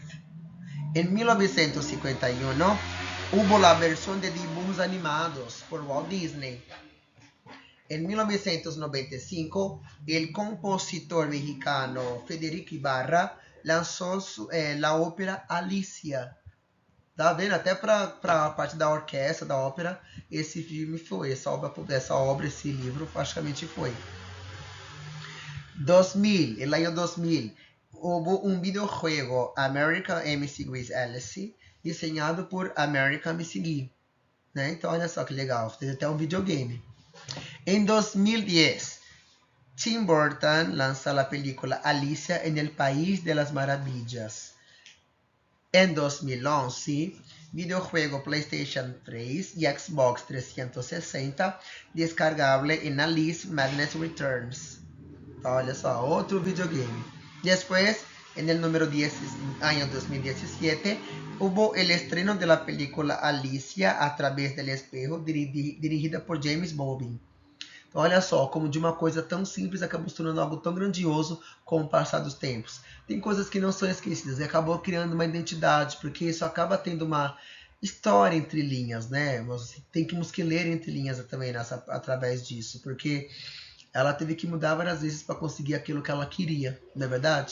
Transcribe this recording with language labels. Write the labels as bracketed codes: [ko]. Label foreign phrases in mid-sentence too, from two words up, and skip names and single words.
[es] En 1951 hubo la versión de dibujos animados por Walt Disney. En 1995, el compositor mexicano Federico Ibarra lançou la ópera Alicia. [pt] Tá vendo? Até para a parte da orquestra, da ópera, esse filme foi, esse livro praticamente foi. [es] 2000, el año 2000, hubo un videojuego, American McGee Alice, diseñado por American McGee. [pt] Né? Então, olha só que legal, fez até um videogame. [es] En 2010, Tim Burton lanza la película Alicia en el País de las Maravillas. En 2011, videojuego PlayStation 3 y Xbox 360 descargable en Alice Madness Returns. [pt] Olha só, outro videogame. [es] Después, en el número 10, año 2017, hubo el estreno de la película Alicia a través del espejo, dirigida por James Baldwin. [pt] Então, olha só, como de uma coisa tão simples acabou se tornando algo tão grandioso com o passar dos tempos. Tem coisas que não são esquecidas e acabou criando uma identidade, porque isso acaba tendo uma história entre linhas, né? Nós temos que ler entre linhas também através disso, porque ela teve que mudar várias vezes para conseguir aquilo que ela queria, não é verdade?